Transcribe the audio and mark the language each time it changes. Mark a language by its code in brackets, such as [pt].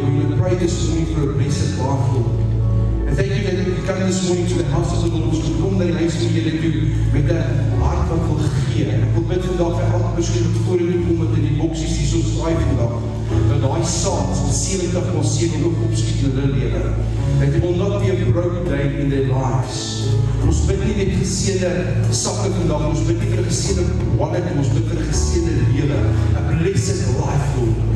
[en] We will pray this morning for a blessed life, Lord. And thank you that we come this morning to the house of the Lord. [af] Ons kom na die huis van die Here toe met 'n hart wat wil gee. En ek wil bid vandag vir elke persoon wat voor in die kom wat in die boksies hier so swaai vandag, dat daai saad 70,7 ook opskiet in hulle lewe. [en] That it will not be a broken day in their lives. [af] Ons bid nie net geseënde sakke vandag, ons bid nie vir 'n geseënde wallet, ons bid vir 'n geseënde lewe, [en] a blessed life, Lord.